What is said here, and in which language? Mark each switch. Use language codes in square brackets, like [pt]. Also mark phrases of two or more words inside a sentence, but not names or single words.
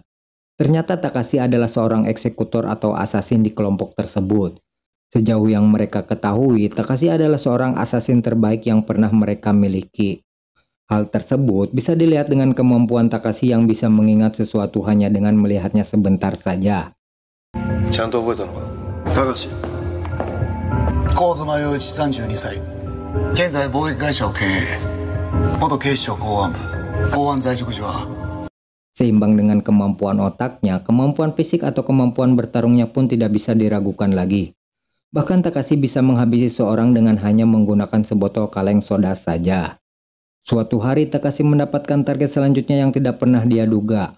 [id] Ternyata Takashi adalah seorang eksekutor atau asasin di kelompok tersebut. Sejauh yang mereka ketahui, Takashi adalah seorang asasin terbaik yang pernah mereka miliki. Hal tersebut bisa dilihat dengan kemampuan Takashi yang bisa mengingat sesuatu hanya dengan melihatnya sebentar saja. [ja] ちゃんと覚えたのか。高橋。高妻陽一32歳。現在貿易会社を経営。元警視庁公安部。公安在職時は [id] Seimbang dengan kemampuan otaknya, kemampuan fisik atau kemampuan bertarungnya pun tidak bisa diragukan lagi. Bahkan Takashi bisa menghabisi seorang dengan hanya menggunakan sebotol kaleng soda saja. Suatu hari Takashi mendapatkan target selanjutnya yang tidak pernah dia duga.